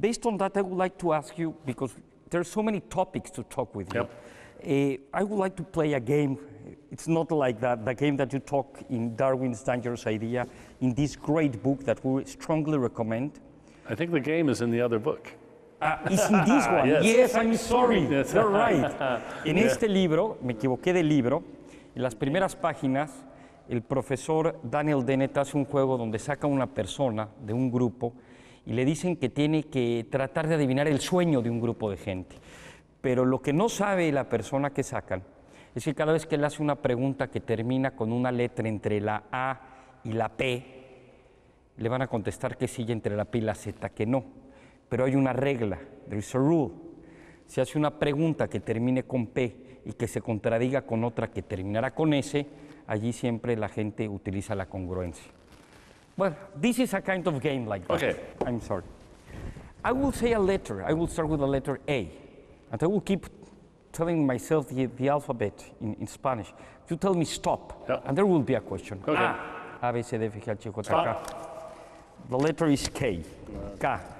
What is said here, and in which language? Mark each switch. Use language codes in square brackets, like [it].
[en] Based on that, I would like to ask you, because there are so many topics to talk with you, I would like to play a game. It's not like the game that you talk in Darwin's Dangerous Idea, in this great book that we strongly recommend. I think the game is in the other book. It's in this one. Yes, I'm sorry. Yes. You're right. [es] En este libro, me equivoqué del libro, en las primeras páginas, el profesor Daniel Dennett hace un juego donde saca una persona de un grupo y le dicen que tiene que tratar de adivinar el sueño de un grupo de gente. Pero lo que no sabe la persona que sacan es que cada vez que él hace una pregunta que termina con una letra entre la A y la P, le van a contestar que sí, y entre la P y la Z que no. Pero hay una regla, there is a rule. Si hace una pregunta que termine con P y que se contradiga con otra que terminará con S, allí siempre la gente utiliza la congruencia. [en] Well, this is a kind of game like that. Okay. I'm sorry. I will say a letter. I will start with the letter A. And I will keep telling myself the alphabet in Spanish. You tell me stop, and there will be a question. Okay. A, B, C, D, F, G, H, I, J, K. The letter is K. K.